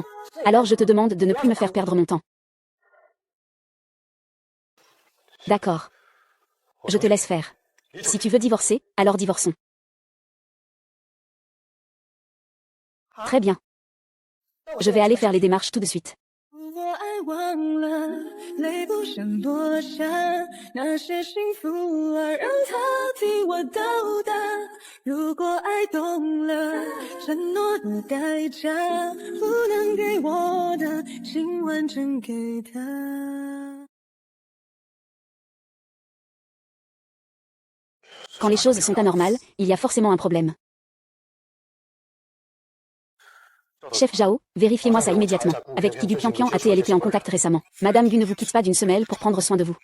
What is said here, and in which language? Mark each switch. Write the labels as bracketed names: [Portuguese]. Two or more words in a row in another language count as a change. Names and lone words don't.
[French] Alors je te demande de ne plus me faire perdre mon temps. D'accord. Je te laisse faire. Si tu veux divorcer, alors divorçons. Très bien. Je vais aller faire les démarches tout de suite. [Chinese] 我爱忘了，泪不想躲闪，那些幸福啊，让它替我倒打。如果爱懂了，承诺的代价，不能给我的，请完整给他。 [French] Quand les choses sont anormales, il y a forcément un problème. Chef Zhao, vérifiez-moi ça immédiatement. Avec qui du Pian Pian a-t-elle été en contact récemment? Madame Gu ne vous quitte pas d'une semelle pour prendre soin de vous.